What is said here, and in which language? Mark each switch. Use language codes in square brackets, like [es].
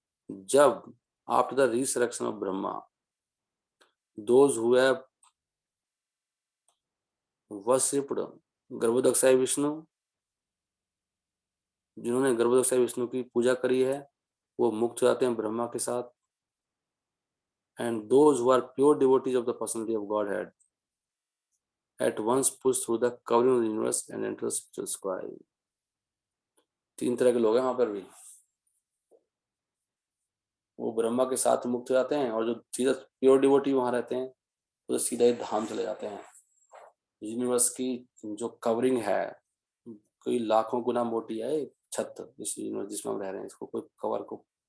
[hi] जब [en] after the resurrection of Brahma, those who have worshipped Garbhodakshayi Vishnu, [hi] जिन्होंने गर्भोदक्षाय विष्णु की पूजा करी है, वो मुक्त हो जाते हैं ब्रह्मा के साथ। [en] And those who are pure devotees of the personality of Godhead at once push through the covering of the universe and enter spiritual sky. [hi] तीन तरह के लोग हैं वहां पर भी। वो ब्रह्मा के साथ मुक्त हो जाते हैं, और जो सीधा प्योर डिवोटी वहां रहते हैं वो तो सीधा ही धाम चले जाते हैं। यूनिवर्स की जो कवरिंग है, कोई लाखों गुना मोटी है छत, इस यूनिवर्स जिसमें हम रह रहे हैं, इसको कोई कवर को